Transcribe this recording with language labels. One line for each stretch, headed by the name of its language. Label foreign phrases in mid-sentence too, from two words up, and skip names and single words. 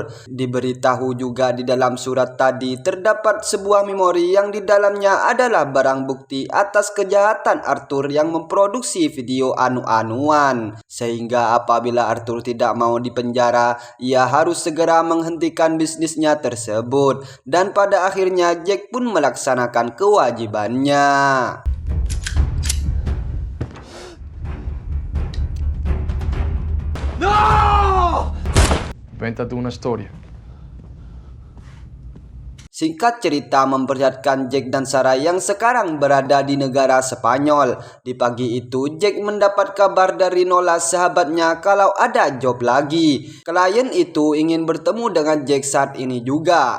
Indonesian: Diberitahu juga di dalam surat tadi terdapat mendapat sebuah memori yang di dalamnya adalah barang bukti atas kejahatan Arthur yang memproduksi video anu-anuan. Sehingga apabila Arthur tidak mau dipenjara, ia harus segera menghentikan bisnisnya tersebut. Dan pada akhirnya Jack pun melaksanakan kewajibannya.
Spanish: Invéntate una historia.
Indonesian: Singkat cerita memperlihatkan Jack dan Sarah yang sekarang berada di negara Spanyol. Di pagi itu Jack mendapat kabar dari Nola sahabatnya kalau ada job lagi. Klien itu ingin bertemu dengan Jack saat ini juga.